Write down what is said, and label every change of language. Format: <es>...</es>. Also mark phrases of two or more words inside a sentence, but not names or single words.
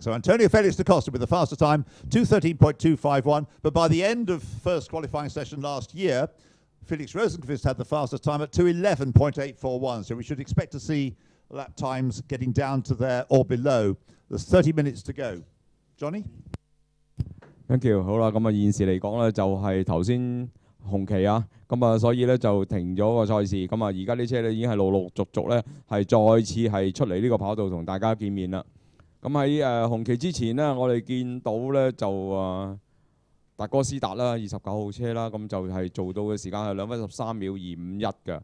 <en>So Antonio Felix da Costa with the faster time, 2:13.251. But by the end of first qualifying session last year, Felix Rosenqvist had the fastest time at 2:11.841. So we should expect to see lap times getting down to there or below. There's 30 minutes to go. Johnny? Thank you。</en> <yue>好啦，咁啊現時嚟講咧，就係頭先紅旗啊，咁啊所以咧就停咗個賽事，咁啊而家啲車咧已經係陸陸續續咧係再次係出嚟呢個跑道同大家見面啦。咁喺紅旗之前呢，我哋見到咧就達哥斯達啦，29號車啦，咁就係做到嘅時間係2分13秒251嘅。</yue>